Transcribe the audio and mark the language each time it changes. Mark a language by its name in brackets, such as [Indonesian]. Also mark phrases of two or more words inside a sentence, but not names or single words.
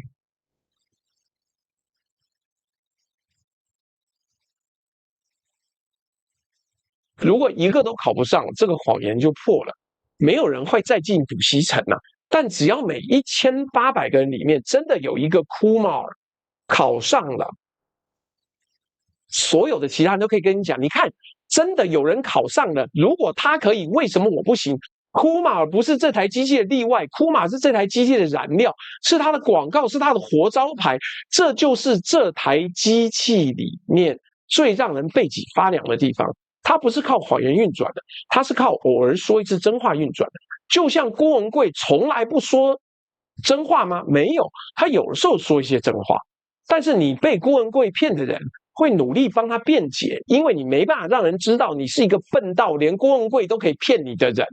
[Chinese] 如果一個都考不上，這個謊言就破了，沒有人會再進補習城了。但只要每1800個人裡面真的有一個 Kumar 考上了，所有的其他人都可以跟你講，你看，真的有人考上了，如果他可以，為什麼我不行？Kumar不是這台機器的例外，Kumar是這台機器的燃料，是它的廣告，是它的活招牌，這就是這台機器裡面最讓人背脊發涼的地方。它不是靠謊言運轉的，它是靠偶爾說一次真話運轉的。就像郭文貴從來不說真話嗎？沒有，他有的時候說一些真話。但是你被郭文貴騙的人會努力幫他辯解，因為你沒辦法讓人知道你是一個笨到連郭文貴都可以騙你的人。